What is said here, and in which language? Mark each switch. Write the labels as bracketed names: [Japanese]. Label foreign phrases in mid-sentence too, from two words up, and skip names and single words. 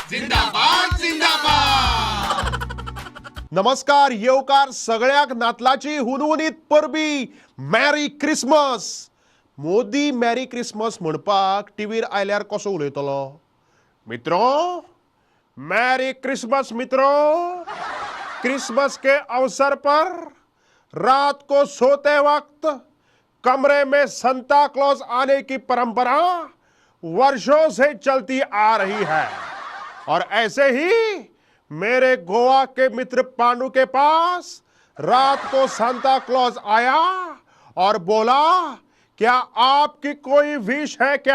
[Hindi] जिंदाबाद जिंदाबाद। [Konkani] नमस्कार येवकार सगळ्याक नातलाची हुनहुनीत परबी [English] merry Christmas. [Konkani] मोदी [English] merry Christmas [Konkani] म्हणपाक टीव्हीर आयल्यार कसो उलयतलो? [Hindi] मित्रों, [English] merry Christmas [Hindi] मित्रों। क्रिसमस के अवसर पर रात को सोते वक्त कमरे में संता क्लॉज आने की परंपरा वर्षों से चलती आ रही है और ऐसे ही मेरे गोवा के मित्र पांडु के पास रात को सांता क्लॉज आया और बोला, क्या आपकी कोई विश है क्या?